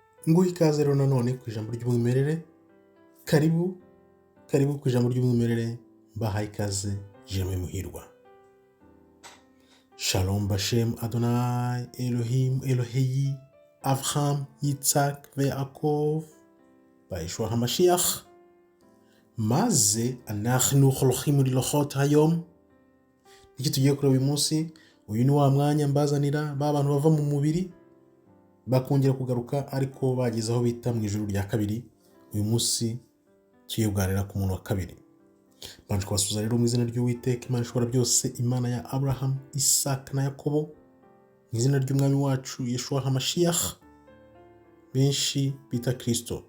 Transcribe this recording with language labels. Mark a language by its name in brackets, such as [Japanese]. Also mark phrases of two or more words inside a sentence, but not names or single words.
[Kinyarwanda] nguhe ikaze rero nanone ku ijambo ry'umwimerere. Karibu ku ijambo ry'umwimerere, mbahaye ikaze Jeremy Muhirwa. [Hebrew] שלום בשם אדוני אלוהים אלוהי אברהם יצחק ויעקב ישוע המשיח. Maze אנחנו הולכים ללוחות היום. [Kinyarwanda] Iki tugiye kureba uyu munsi, uyu ni wa mwanya mbazanira ba bantu bava mu mubiri bakongera kugaruka ariko bageze aho bita mu ijuru rya kabiri. Uyu munsi tugiye kuganira ku muntu wa kabiri. Banje kubasuza rero mu izina ry'Uwiteka Imana ishobora byose, Imana ya Abraham, Isaac na Yakobo, mu izina ry'umwami wacu [Hebrew] ישוע המשיח [Kinyarwanda] benshi bita Kristo.